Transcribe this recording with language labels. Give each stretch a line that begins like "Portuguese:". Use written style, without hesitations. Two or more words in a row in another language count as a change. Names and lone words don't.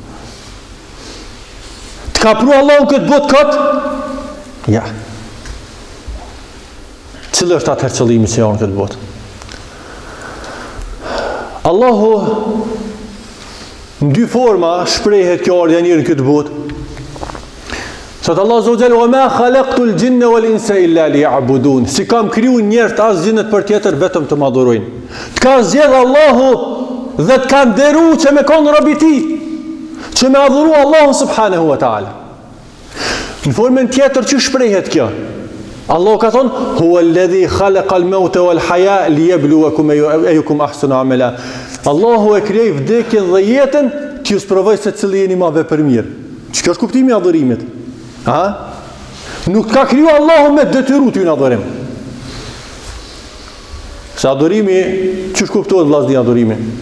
Albanian: Të ka pru Allahu këtë botë këtë? Ja. Cili është atëherë qëllimi që janë këtë botë? Allahu në dy forma shprehet kjo ardha njërë në këtë botë.
Arabic: Sot Allah عز وجل وما خلقت الجن والإنس إلا ليعبدون.
Albanian: Si kam kriju njerëz as gjinët për tjetër vetëm të madhurojnë. Të ka zgjedh Allahu dhe të ka nderu që me konë rob i tij, që me adhuru Allahun
Arabic: سبحانه وتعالى.
Albanian: Në formën tjetër që shprehet kjo? Allah ka thonë,
Arabic: هو الذي خلق الموت والحياة ليبلوكم أيكم أحسن عملا.
Albanian: Allahu e krijoi vdekjen dhe jetën që ju sprovoj se cili jeni më vepërmirë. Ç'ka është kuptimi i adhurimit? Ha? Nuk ka kriju Allahu me detyru ty në adhurim. Se adhurimi, që shkuptohet vllazni adhurimi?